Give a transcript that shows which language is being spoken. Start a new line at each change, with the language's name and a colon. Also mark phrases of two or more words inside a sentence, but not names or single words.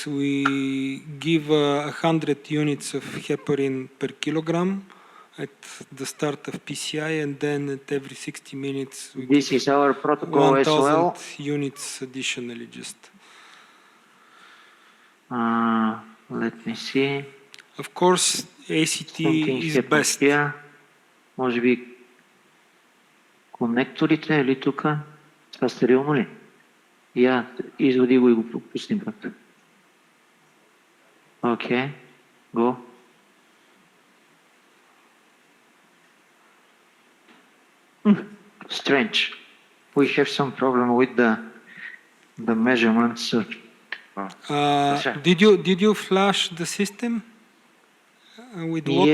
English: We give 100 units of heparin per kilogram at the start of PCI, and then at every 60 minutes we this is our protocol as well. 1,000 units additionally. Just. Let me see. Of course, ACT Something is best. Here.
Bulgarian: Може би конекторите или тук? Това стерилно ли? Я изводи го и го пропустим пак. Окей,
English: go. Strange. We have some problem with the measurements. Did you flash the system with water?